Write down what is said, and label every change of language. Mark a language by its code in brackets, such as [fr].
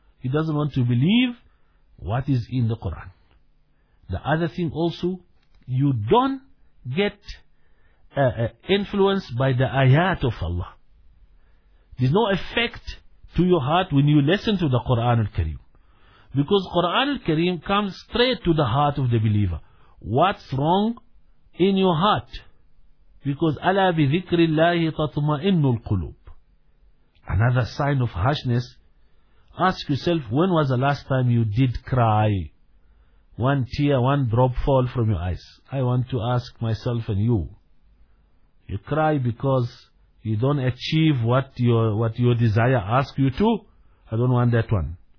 [en] He doesn't want to believe what is in the Quran. The other thing also, you don't get influenced by the ayat of Allah. There's no effect to your heart when you listen to the Quran al-Kareem. Because Quran al-Kareem comes straight to the heart of the believer. What's wrong in your heart? [ar] Because أَلَا بِذِكْرِ اللَّهِ تَطْمَئِنُّ الْقُلُوبِ. [en] Another sign of harshness, ask yourself, when was the last time you did cry? One tear, one drop fall from your eyes. I want to ask myself and you. You cry because you don't achieve what your desire asks you to. I don't want that one.